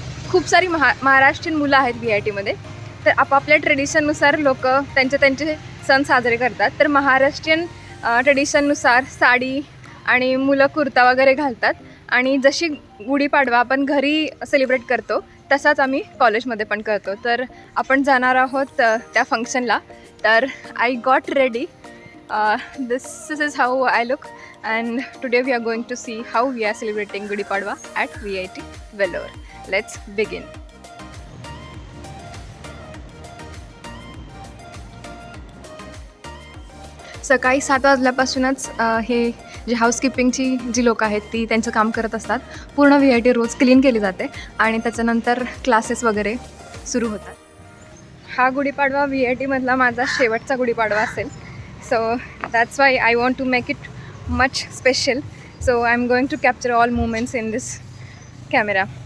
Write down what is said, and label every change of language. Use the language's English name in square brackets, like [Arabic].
[Marathi] खूप सारी महाराष्ट्रीयन मुलं आहेत VITमध्ये, तर आपापल्या ट्रेडिशननुसार लोक त्यांचे सण साजरे करतात. तर महाराष्ट्रीयन ट्रेडिशननुसार साडी आणि मुलं कुर्ता वगैरे घालतात, आणि जशी गुढीपाडवा आपण घरी सेलिब्रेट करतो तसाच आम्ही कॉलेजमध्ये पण करतो. तर आपण जाणार आहोत त्या फंक्शनला. [English] तर I got ready. This is how I look, and today we are going to see how we are celebrating Gudi Padwa at VIT Vellore. Let's begin. [Marathi] सकाळी 7 वाजल्यापासूनच हे जे हाऊसकीपिंगची जी लोक आहेत ती त्यांचं काम करत असतात. पूर्ण VIT रोज क्लीन केली जाते आणि त्याच्यानंतर क्लासेस वगैरे सुरू होतात. हा गुढीपाडवा VITमधला माझा शेवटचा गुढीपाडवा असेल. [English] So that's why I want to make it much special. So I'm going to capture all moments in this camera.